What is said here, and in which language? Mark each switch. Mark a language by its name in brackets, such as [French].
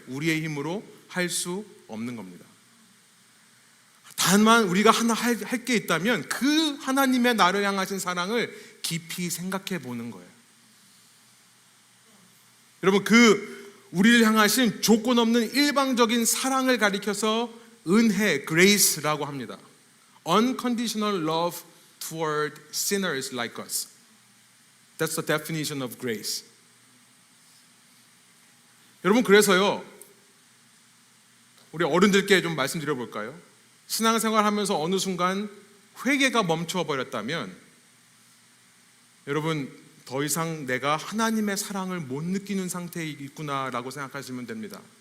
[Korean] 우리의 힘으로 할 수 없는 겁니다. 다만 우리가 하나 할 게 있다면 그 하나님의 나를 향하신 사랑을 깊이 생각해 보는 거예요. 여러분, 그 우리를 향하신 조건 없는 일방적인 사랑을 가리켜서 은혜, grace라고 합니다. [English] Unconditional love toward sinners like us. That's the definition of grace. [Korean] 여러분, 그래서요, 우리 어른들께 좀 말씀드려 볼까요? 신앙생활 하면서 어느 순간 회개가 멈춰 버렸다면 여러분, 더 이상 내가 하나님의 사랑을 못 느끼는 상태에 있구나라고 생각하시면 됩니다.